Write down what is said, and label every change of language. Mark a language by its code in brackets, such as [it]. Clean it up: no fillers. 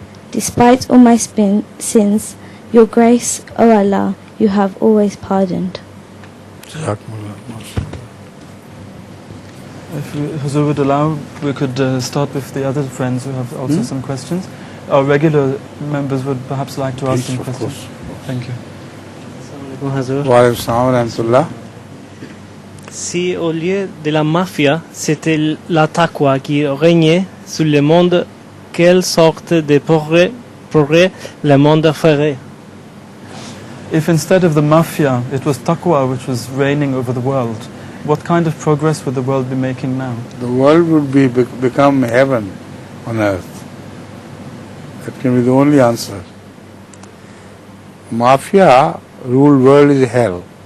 [en] Despite all my sins, your grace, O Allah, you have always pardoned. If Huzur would allow, we could start with the other friends who have also some questions. Our regular members would perhaps like to ask some questions. Course. Thank you. [ar] Wa alaikum salam wa rahmatullah. [fr] Si au lieu de la mafia, c'était la taqwa qui régnait sur le monde, quelle sorte de progrès le monde ferait? [en] If instead of the mafia, it was taqwa which was reigning over the world, what kind of progress would the world be making now? The world would become heaven on earth. That can be the only answer. Mafia ruled world is hell.